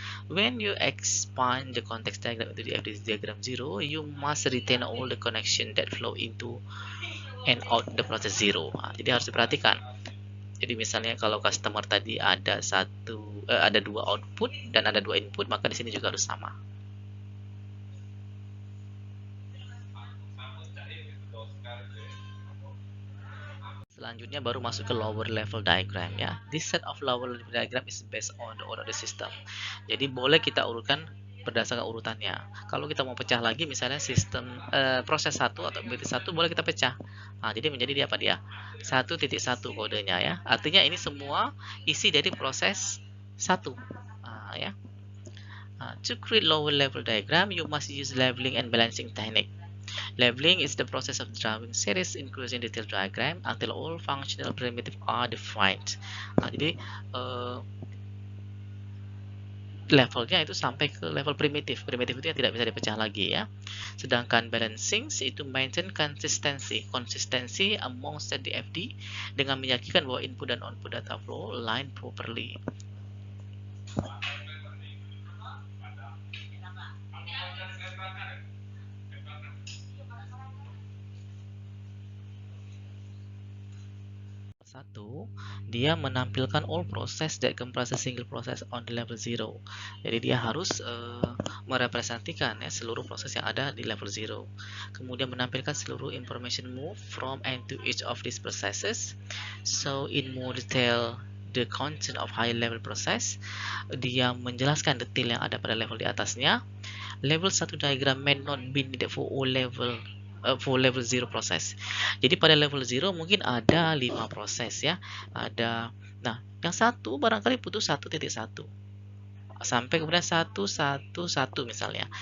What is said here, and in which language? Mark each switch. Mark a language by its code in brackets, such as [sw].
[en] When you expand the context diagram into the diagram zero, you must retain all the connection that flow into and out the process zero. [id] Nah, jadi harus diperhatikan. Jadi misalnya kalau customer tadi ada ada 2 output dan ada 2 input, maka di sini juga harus sama. Selanjutnya baru masuk ke lower level diagram ya. [en] This set of lower level diagram is based on the order of the system. [id] Jadi boleh kita urutkan berdasarkan urutannya. Kalau kita mau pecah lagi misalnya sistem proses 1 atau bit 1 boleh kita pecah. Nah, jadi menjadi dia apa dia? 1.1 kodenya ya. Artinya ini semua isi dari proses 1. [en] Nah, ya. To create lower level diagram, you must use leveling and balancing technique. Leveling is the process of drawing series including detailed diagram until all functional primitive are defined. [id] Nah, jadi levelnya itu sampai ke level primitif. Primitif itu yang tidak bisa dipecah lagi ya. Sedangkan balancing itu maintain konsistensi among set DFD dengan meyakinkan bahwa input dan output data flow [en] align properly. [id] Satu, dia menampilkan [en] all process that comprise a single process on the level 0. [id] Jadi dia harus merepresentasikan ya, seluruh proses yang ada di level 0. Kemudian menampilkan seluruh [en] information move from and to each of these processes. So in more detail the content of high level process. [id] Dia menjelaskan detail yang ada pada level di atasnya. [en] Level 1 diagram may not be needed for all level for level 0 proses. [id] Jadi pada level 0 mungkin ada 5 proses ya. Nah, yang satu barangkali butuh 1.1 sampai kemudian 1.1.1 misalnya.